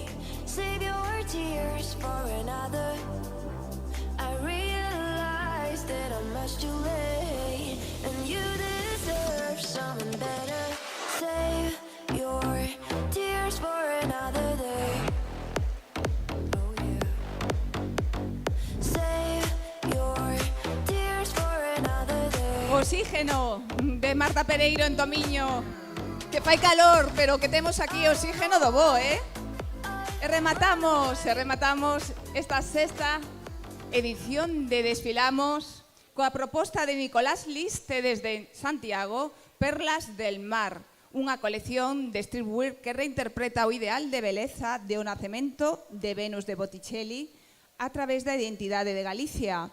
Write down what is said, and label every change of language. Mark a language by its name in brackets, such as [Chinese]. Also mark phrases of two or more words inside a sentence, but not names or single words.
[English] Save your tears for another. I realize that I'm much too late, and you deserve someone better. Save your tears for another day. Oh yeah. Save your tears for another day. [Galician] Oxígeno, de Marta Pereiro en Tomiño. Que fai calor, pero que temos aquí oxígeno do bo, E rematamos esta sexta edición de Desfilamos coa proposta de Nicolás Liste desde Santiago, Perlas del Mar, unha colección de streetwear que reinterpreta o ideal de beleza de O nacemento de Venus de Botticelli a través da identidade de Galicia.